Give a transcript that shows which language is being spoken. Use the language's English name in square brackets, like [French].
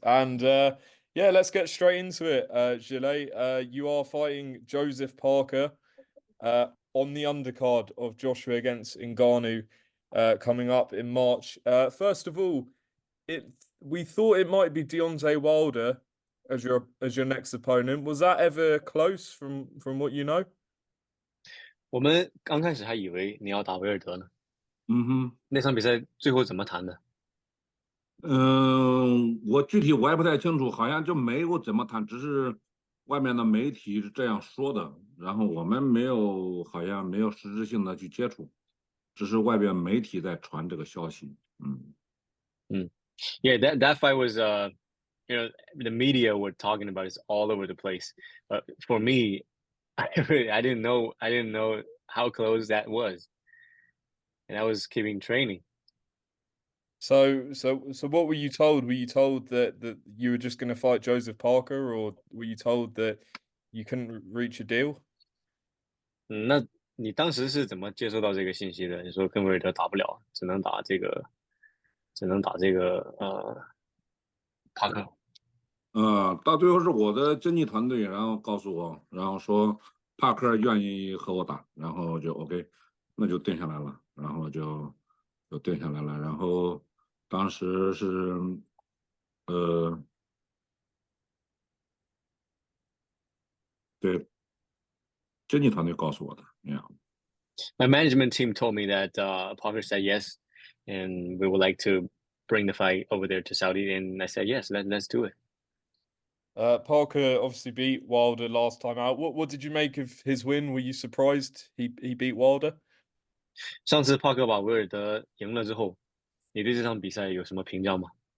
[English] And yeah, let's get straight into it. Zhilei, you are fighting Joseph Parker on the undercard of Joshua against Ngannou coming up in March. First of all, we thought it might be Deontay Wilder as your next opponent. Was that ever close from what you know? [Chinese] 我们刚开始还以为你要打威尔德呢。嗯哼，那场比赛最后怎么谈的？我具体我也不太清楚，好像就没有怎么谈，只是外面的媒体是这样说的，然后我们好像没有实质性的去接触，只是外边媒体在传这个消息。 [English] Yeah, that fight was the media were talking about it all over the place. But for me, I didn't know how close that was, and I was keeping training. So what were you told? Were you told that you were just going to fight Joseph Parker, or were you told that you couldn't reach a deal? [Chinese] 那你当时是怎么接收到这个信息的？你说跟威尔德打不了，只能打这个帕克。到最后是我的经纪团队，然后告诉我，然后说帕克愿意和我打，然后就 OK，那就定下来了，然后就定下来了，然后当时是对经纪团队告诉我的，Yeah。 [English] My management team told me that Parker said yes, and we would like to bring the fight over there to Saudi, and I said yes, let's do it. Parker obviously beat Wilder last time out. What did you make of his win? Were you surprised he beat Wilder? [Chinese] 上次帕克把威尔德赢了之后，你对这场比赛有什么评价吗？